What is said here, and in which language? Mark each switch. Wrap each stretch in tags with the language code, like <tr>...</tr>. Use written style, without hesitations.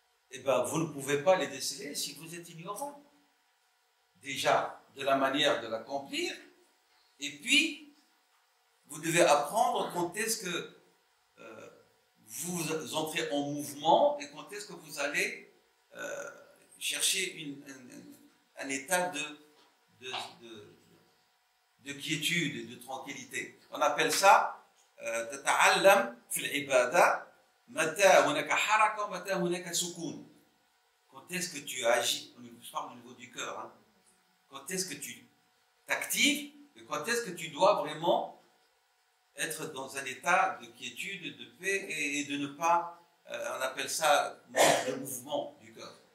<fr>Eh bien, vous ne pouvez pas les déceler si vous êtes ignorant. Déjà, de la manière de l'accomplir, et puis, vous devez apprendre quand est-ce que vous entrez en mouvement et quand est-ce que vous allez chercher un état de quiétude et de tranquillité. On appelle ça</fr> <ar>تتعلم في العبادة متى هناك حركة ومتى هناك سكون.</ar> <fr>Quand est-ce que tu agis, je parle au niveau du cœur, hein, quand est-ce que tu t'actives et quand est-ce que tu dois vraiment être dans un état de quiétude, de paix et de ne pas, on appelle ça manque de mouvement du cœur.</fr>